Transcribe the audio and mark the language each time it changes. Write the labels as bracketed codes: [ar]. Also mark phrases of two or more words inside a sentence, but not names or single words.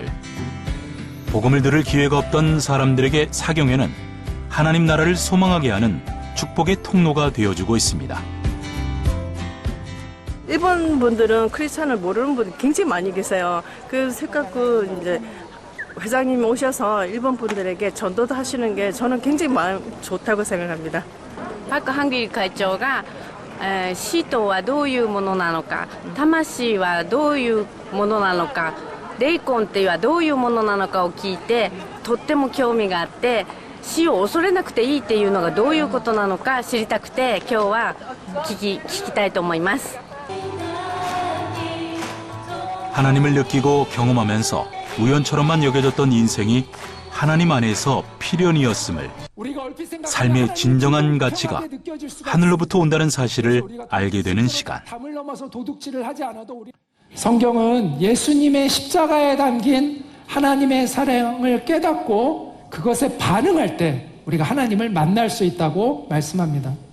[ko] 복음을 들을 기회가 없던 사람들에게 사경회는 하나님 나라를 소망하게 하는 축복의 통로가 되어주고 있습니다. 일본 분들은 크리스찬을 모르는 분이 굉장히 많이 계세요. 그 생각고 이제 회장님 오셔서 일본 분들에게 전도도 하시는 게 저는 굉장히 마음 좋다고 생각합니다. [ja] 박한길 会長が死とはどういうものなのか、魂はどういうものなのか、霊魂っていうはどういうものなのかを聞いてとっても興味があって、死を恐れなくていいっていうのがどういうことなのか知りたくて今日は聞きたいと思います。 [ko] 하나님을 느끼고 경험하면서 우연처럼만 여겨졌던 인생이 하나님 안에서 필연이었음을, 삶의 진정한 가치가 하늘로부터 온다는 사실을 알게 되는 시간. 성경은 예수님의 십자가에 담긴 하나님의 사랑을 깨닫고 그것에 반응할 때 우리가 하나님을 만날 수 있다고 말씀합니다.